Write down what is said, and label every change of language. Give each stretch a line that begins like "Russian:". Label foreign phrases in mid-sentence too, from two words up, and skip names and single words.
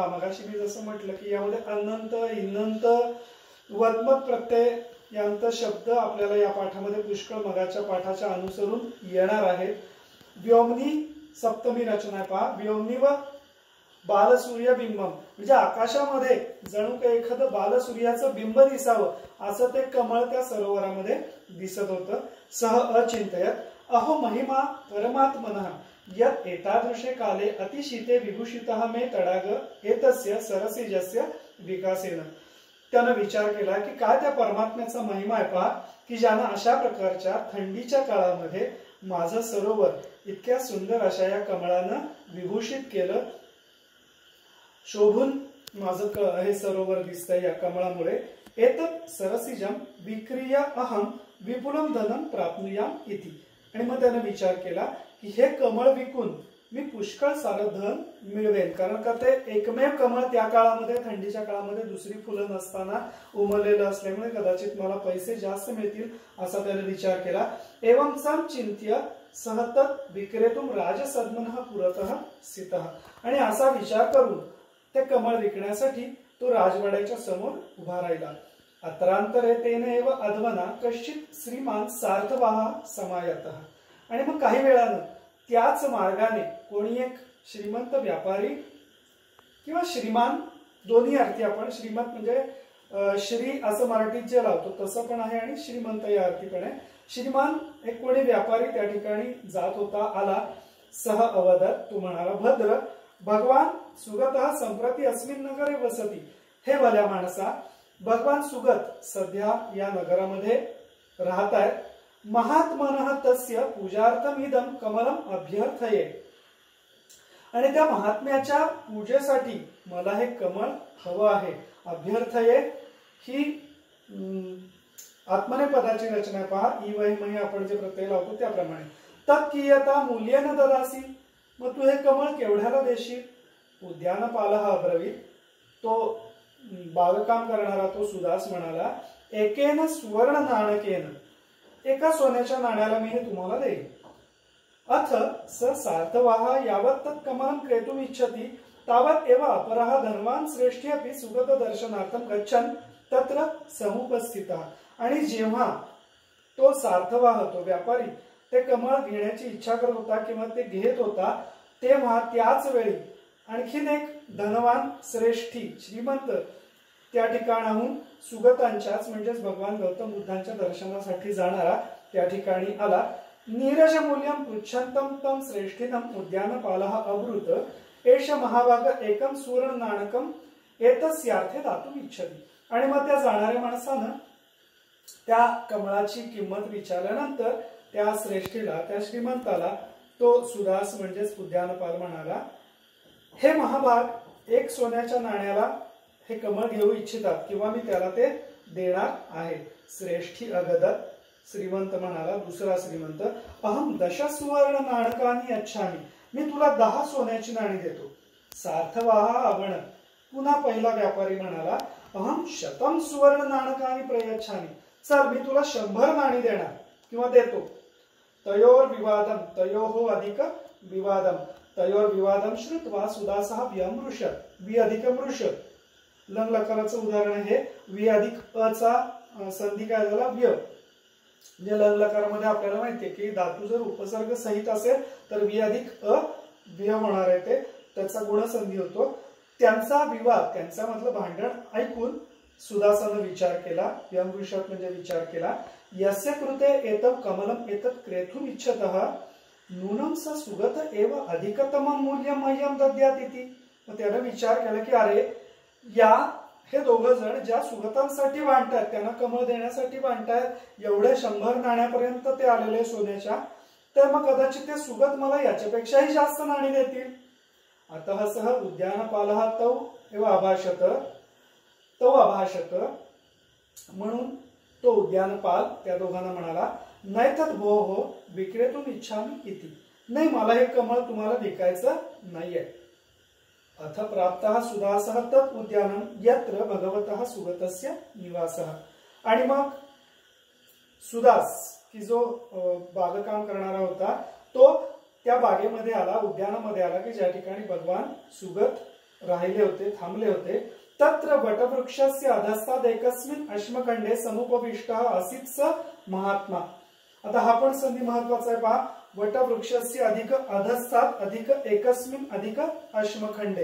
Marathi: मगाशी मी जसं म्हटलं की यामध्ये अनंत, इनंत, वत्मत प्रत्यय यांत शब्द आपल्याला या पाठामध्ये पुष्कळ मगाच्या पाठाच्या अनुसरून येणार आहेत. व्योमनी सप्तमी रचना आहे पहा.
Sanskrit: व्योमनिव बालसूर्यबिंबम
Marathi: म्हणजे आकाशामध्ये जणू काही एखादं बालसूर्याचं बिंब दिसावं असं ते कमळ त्या सरोवरामध्ये दिसत होतं.
Sanskrit: सह अचिंतयत अहो महिमा परमात्मनः यत् एतादृशे काले अतिशीते विभूषितः मे तडाग एतस्य सरसिजस्य विकासेन.
Marathi: त्यानं विचार केला की काय त्या परमात्म्याचा महिमा आहे पहा की ज्यानं अशा प्रकारच्या थंडीच्या काळामध्ये माझं सरोवर इतक्या सुंदर अशा या कमळानं विभूषित केलं. शोभून माझं हे सरोवर दिसतंय या कमळामुळे.
Sanskrit: एतत् सरसिजम विक्रिय अहम विपुलम धनम प्राप्नुयाम इति.
Marathi: आणि मग त्याने विचार केला की हे कमळ विकून मी पुष्कळ सारं धन मिळवेन, कारण का ते एकमेव कमळ त्या काळामध्ये, थंडीच्या काळामध्ये दुसरी फुलं नसताना उमललेलं असल्यामुळे कदाचित मला पैसे जास्त मिळतील असा त्याने विचार केला.
Sanskrit: एवं सम चिंत्य सहतत विक्रेतुम राजसद्मनः पुरतः स्थितः.
Marathi: आणि असा विचार करून ते कमळ विकण्यासाठी तो राजवाड्याच्या समोर उभा राहिला.
Sanskrit: अत्रांतरे तेन एव अध्वना कश्चित श्रीमान सार्थवाह समायतः.
Marathi: आणि मग काही वेळानं त्याच मार्गाने कोणी एक श्रीमंत व्यापारी किंवा श्रीमान, दोन्ही अर्थी आपण, श्रीमंत म्हणजे श्री असं मराठीत जे लावतो तसं पण आहे आणि श्रीमंत या अर्थी पण आहे. श्रीमान एक कोणी व्यापारी त्या ठिकाणी जात होता, आला.
Sanskrit: सह अवदत,
Marathi: तो म्हणाला,
Sanskrit: भद्र भगवान सुगतः संप्रती अस्मिन नगरे वसती.
Marathi: हे भल्या माणसा, भगवान सुगत सध्या या नगरामध्ये राहत आहेत.
Sanskrit: महात्मनः तस्य पूजार्थम इदम कमलम अभ्यर्थये.
Marathi: आणि त्या महात्म्याच्या पूजेसाठी मला हे कमळ हवं आहे. अभ्यर्थये ही आत्मनेपदाची रचना पहा. ई वही आपण जे प्रत्यय लावतो त्याप्रमाणे.
Sanskrit: तत्कियता मूल्येन ददासी.
Marathi: मग तू हे कमळ केवढ्याला देशील?
Sanskrit: उद्यानपालः अब्रवीत.
Marathi: तो बागकाम करणारा तो सुदास म्हणाला,
Sanskrit: एकेन सुवर्ण नाणकेन,
Marathi: एका सोन्याच्या नाण्याला मी हे तुम्हाला देईन.
Sanskrit: अथ स सार्थवाह यावत तत् कमलं क्रेतुम इच्छति तावत एव अपरः धनवान श्रेष्ठी अपि सुगत दर्शनार्थम गच्छन् तत्र समुपस्थितः.
Marathi: आणि जेव्हा तो सार्थवाह, तो व्यापारी, ते कमळ घेण्याची इच्छा करत होता किंवा ते घेत होता, तेव्हा त्याच वेळी आणखीन एक धनवान श्रेष्ठी, श्रीमंत त्या ठिकाणाहून सुगतांच्याच म्हणजेच भगवान गौतम बुद्धांच्या दर्शनासाठी जाणारा त्या ठिकाणी आला.
Sanskrit: नीरज मूल्यम पृच्छन्तम तम श्रेष्ठीनम उद्यानपालः अब्रुत एष महाभाग एकम सुवर्ण नाणकम एतस्यार्थे दातुम इच्छति.
Marathi: आणि मग त्या जाणाऱ्या माणसानं त्या कमळाची किंमत विचारल्यानंतर त्या श्रेष्ठीला, त्या श्रीमंताला तो सुदास म्हणजेच उद्यानपाल म्हणाला, हे महाभाग, एक सोन्याच्या नाण्याला हे कमळ घेऊ इच्छितात किंवा मी त्याला ते देणार आहे.
Sanskrit: श्रेष्ठी अगदत.
Marathi: श्रीमंत म्हणाला, दुसरा श्रीमंत,
Sanskrit: अहम 10 सुवर्ण नाणकानी अच्छामी.
Marathi: मी तुला 10 सोन्याची नाणी देतो.
Sanskrit: सार्थवाह अगणत.
Marathi: पुन्हा पहिला व्यापारी म्हणाला,
Sanskrit: अहम 100 सुवर्ण नाणकानी प्रयच्छामी.
Marathi: चल मी तुला 100 नाणी देणार किंवा देतो.
Sanskrit: तयोर विवादम, तयोहो अधिक विवादम, तयोर विवादम श्रुत्वा सुदासः व्यमृषत.
Marathi: वि अधिक मृषत, लंग लकाराचं उदाहरण आहे. वि अधिक अ चा संधी काय झाला व्य. म्हणजे लंग लकारामध्ये आपल्याला माहितीये की धातू जर उपसर्ग सहित असेल तर वि अधिक अ व्य होणार आहे, ते त्याचा गुणसंधी होतो. त्यांचा विवाद, त्यांचा मतलब भांडण ऐकून सुदासानं विचार केला. व्यमृषत म्हणजे विचार केला.
Sanskrit: यस्य कृते एतत् कमलम एतत् क्रेतुम इच्छतः नूनम स सुगत एव अधिकतमं मूल्यं मह्यं दद्यात् इति.
Marathi: मग त्याने विचार केला की अरे या हे दोघं जण ज्या सुगतांसाठी भांडतात, त्यांना कमळ देण्यासाठी भांडतात, एवढे 100 नाण्यापर्यंत ते आलेले सोन्याच्या, तर मग कदाचित ते सुगत मला याच्यापेक्षाही जास्त नाणी देतील.
Sanskrit: अतः सह उद्यानपालः तौ एव अभाषत, तो अभाषत.
Marathi: म्हणून तो उद्यानपाल त्या दोघांना म्हणाला,
Sanskrit: नैतत् भोः विक्रेतुम इच्छामि इति.
Marathi: नाही, मला हे कमळ तुम्हाला विकायचं नाहीये.
Sanskrit: अथ प्राप्तः सुदासः तत् उद्यानं यत्र भगवतः सुगतस्य निवासः.
Marathi: आणि मग सुदास की जो बागकाम करणारा होता तो त्या बागेमध्ये आला, उद्यानामध्ये आला की ज्या ठिकाणी भगवान सुगत राहिले होते, थांबले होते.
Sanskrit: तत्र वटवृक्षस्य अधस्तात् एकस्मिन् अश्मखंडे समुपविष्टः आसीत् स महात्मा.
Marathi: आता हा पण संधी महत्वाचा आहे पहा.
Sanskrit: वटवृक्षस्य अधिक अधस्तात् अधिक एकस्मिन् अधिक अश्मखंडे.